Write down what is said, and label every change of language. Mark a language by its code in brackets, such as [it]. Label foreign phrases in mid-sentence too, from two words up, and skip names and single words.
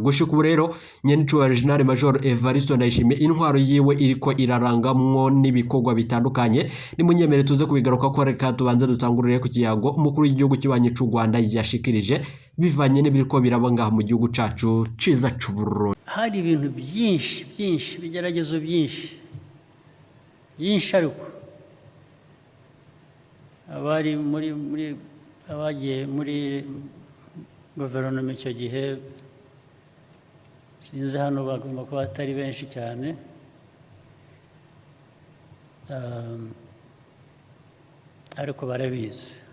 [rn] Gushika ubu rero Nyericuba General Major Evariste ndayishimiye intwaro yiwe iriko irarangamwo n'ibikorwa bitandukanye. Ni munyemere tuze kubigaruka ko reka tubanze dutangurire ku kiyago umukuru w'igihugu kibanyi cy'u Rwanda yashikirije bivanye n'ibiriko birabanga mu gihugu cacu ciza c'u Burundi. [rw] Hari ibintu byinshi bigeragezo byinshi ariko abari muri abagiye muri guverinoma icyo gihe sinzi hano bagomba kuba atari benshi cyane, ariko barabizi.